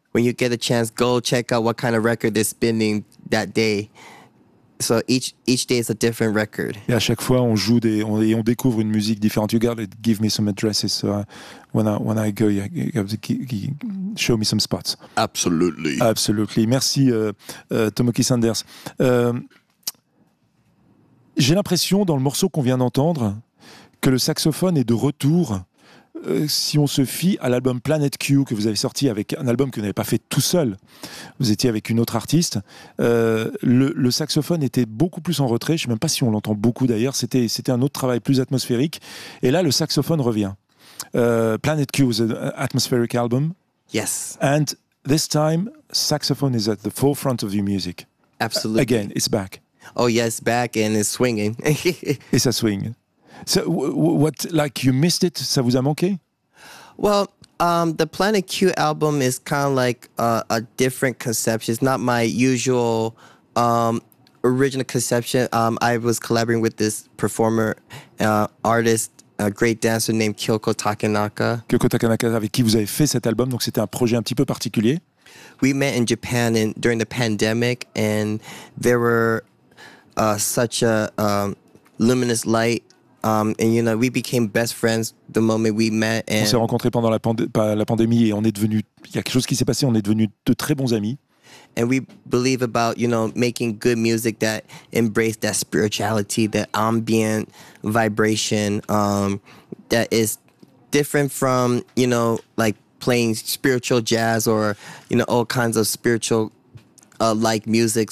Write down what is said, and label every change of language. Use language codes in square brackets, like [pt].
[en] When you get a chance, go check out what kind of record they're spinning that day. So each day is a different record. [fr] Et à chaque fois, on joue et on découvre une musique différente. [en] You gotta give me some addresses when I go. You gotta show me some spots. Absolutely. [fr] Merci, Tomaki Sanders. J'ai l'impression, dans le morceau qu'on vient d'entendre, que le saxophone est de retour si on se fie à l'album Planet Q que vous avez sorti, avec un album que vous n'avez pas fait tout seul. Vous étiez avec une autre artiste. Le saxophone était beaucoup plus en retrait. Je ne sais même pas si on l'entend beaucoup d'ailleurs. C'était un autre travail plus atmosphérique. Et là, le saxophone revient. [en] Planet Q was an atmospheric album. Yes. And this time, saxophone is at the forefront of your music. Absolutely. Again, it's back. Oh yes, back and it's swinging. It's a swing. So what, like you missed it? [fr] Ça vous a manqué? [en] Well, the Planet Q album is kind of like a different conception. It's not my usual original conception. I was collaborating with this performer, artist, a great dancer named Kyoko Takenaka. [fr] Kyoko Takenaka, avec qui vous avez fait cet album, donc c'était un projet un petit peu particulier. [en] We met in Japan during the pandemic, and there were such a luminous light, and you know, we became best friends the moment we met. And [fr] on s'est rencontrés pendant la pandémie et on est devenus, il y a quelque chose qui s'est passé, on est devenus de très bons amis. [en] And we believe about, you know, making good music that embrace that spirituality, that ambient vibration, that is different from, you know, like playing spiritual jazz or, you know, all kinds of spiritual like music.